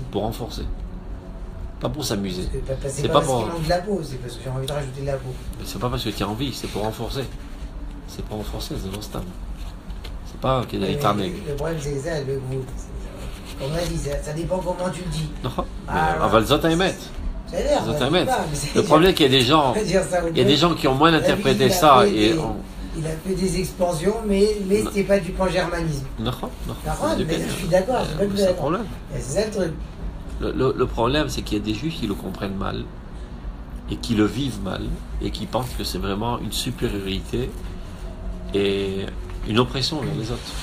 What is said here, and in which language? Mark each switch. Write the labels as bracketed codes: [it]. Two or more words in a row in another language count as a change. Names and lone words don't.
[fr] pour renforcer. Pas pour s'amuser. C'est C'est pas pas parce pour- qu'il manque de la peau, c'est parce que j'ai envie de rajouter de la peau. Mais c'est pas parce que tu as envie, c'est pour renforcer. C'est pour renforcer, c'est non-stable. C'est pas qu'il y a des tarnègres. Le problème, c'est ça, le goût. Comme on a dit, ça dépend comment tu le dis. Non, Ah, [he] mais אבל זאת האמת. [fr] C'est l'air, [he] זאת [fr] moi, je [he] האמת. [fr] dis pas, mais c'est- Le problème, c'est qu'il y a des gens, je veux dire ça au il y a des gens qui ont mal La vie, interprété il a ça fait et des- on... Il a fait des expansions, mais c'était pas du pan-germanisme. Non, D'accord, mais je suis d'accord, c'est pas que c'est le d'accord. problème. Et c'est ça le truc. Le problème, c'est qu'il y a des juifs qui le comprennent mal et qui le vivent mal et qui pensent que c'est vraiment une supériorité et une oppression vers les autres.